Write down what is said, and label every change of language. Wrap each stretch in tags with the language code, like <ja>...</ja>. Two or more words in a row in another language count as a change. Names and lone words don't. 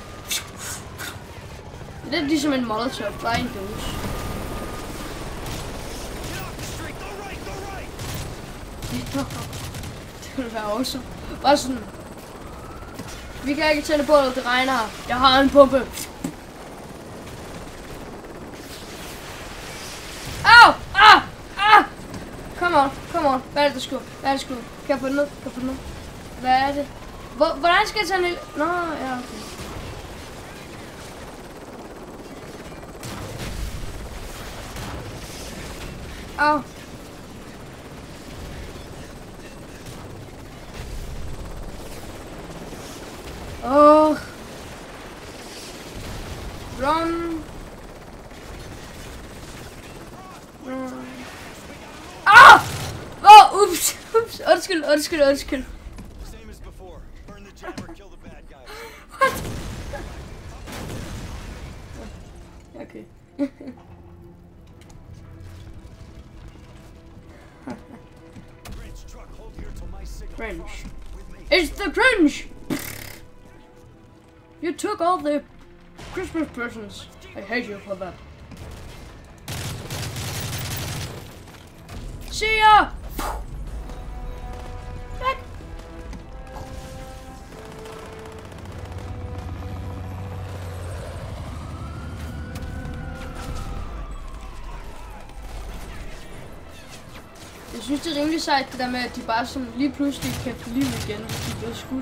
<da>Det er ligesom en molotov, bare en dåse. Det ville være awesome. Bare sådan. Vi kan ikke tænde bålet, det regner her. Jeg har en pumpe. Au!</da> <en>Come on.</en> <da>Hvad er det, der skud? Kan jeg få den ned? Hvad er det? Hvordan skal jeg tage den? Nå, ja, okay. Au.</da> <en>Run.</en> <da>Ups. Undskyld.</da> <en>What?</en> <da>Okay. Cringe.</da> <en>It's the cringe! You took all the Christmas presents. I hate you for that. See ya!</en> <da>Jeg synes det er rimelig sejt det der med at de bare sådan lige pludselig kan få liv igen, hvis de bliver skudt.</da>